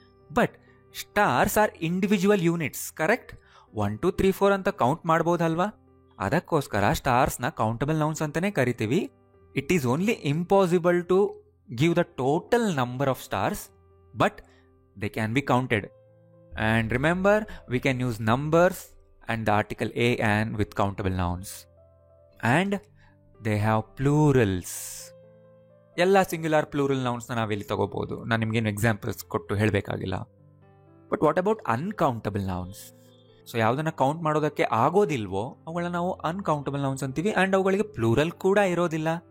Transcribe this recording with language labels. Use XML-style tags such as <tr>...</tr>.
<en>But stars are individual units. Correct.</en> <kn>1 2 3 4 ಅಂತ count ಮಾಡ್ಬೋದಲ್ವಾ? ಅದಕ್ಕೋಸ್ಕರ ಸ್ಟಾರ್ಸ್ನ countable nouns ಅಂತಾನೆ ಕರಿತೀವಿ.</kn> <en>It is only impossible to give the total number of stars, but they can be counted. And remember, we can use numbers and the article a and with countable nouns. And they have plurals.</en> <kn>ಎಲ್ಲ singular plural ನೌನ್ಸ್ನ ನಾವಿಲ್ಲಿ ತಗೋಬಹುದು. ನಾನು ನಿಮಗೇನು examples ಕೊಟ್ಟು ಹೇಳಬೇಕಾಗಿಲ್ಲ.</kn> <en>But what about uncountable nouns?</en> <kn>So ಯಾವುದನ್ನು count ಮಾಡೋದಕ್ಕೆ ಆಗೋದಿಲ್ವೋ ಅವುಗಳನ್ನ ನಾವು ಅನ್ಕೌಂಟಬಲ್ ನೌನ್ಸ್ ಅಂತೀವಿ. ಆ್ಯಂಡ್ ಅವುಗಳಿಗೆ ಪ್ಲೂರಲ್ ಕೂಡ ಇರೋದಿಲ್ಲ.</kn>